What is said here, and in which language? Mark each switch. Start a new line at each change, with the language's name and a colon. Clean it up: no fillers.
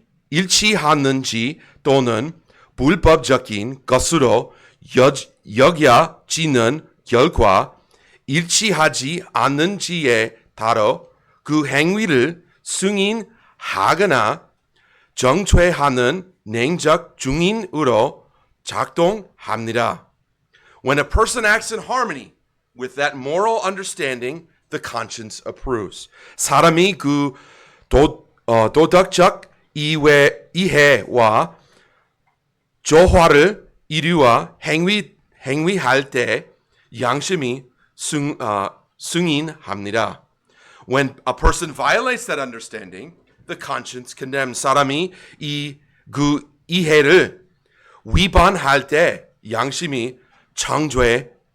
Korean: 일치하는지 또는 불법적인 것으로 여겨지는 결과 일치하지 않는지에 따라 그 행위를 승인하거나 정죄하는 내적 증인으로 작동합니다.
English: When a person acts in harmony with that moral understanding, the conscience approves.
Korean: 사람이 그 도덕적 이해와 조화를 이루어 행위할 때 양심이 승인합니다.
English: When a person violates that understanding, the conscience condemns.
Korean: 사람이 그 이해를 위반할 때 양심이 정죄합니다.